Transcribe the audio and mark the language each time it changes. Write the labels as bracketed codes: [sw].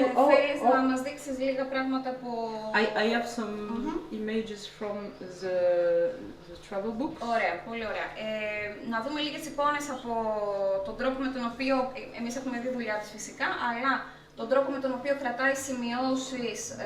[el] θέλεις να μας δείξεις λίγα πράγματα από... [en] I have some images from the travel book. [el] Ωραία, πολύ ωραία. Να δούμε λίγες εικόνες από τον τρόπο με τον οποίο, εμείς έχουμε δει δουλειά της φυσικά, αλλά τον τρόπο με τον οποίο κρατάει σημειώσεις.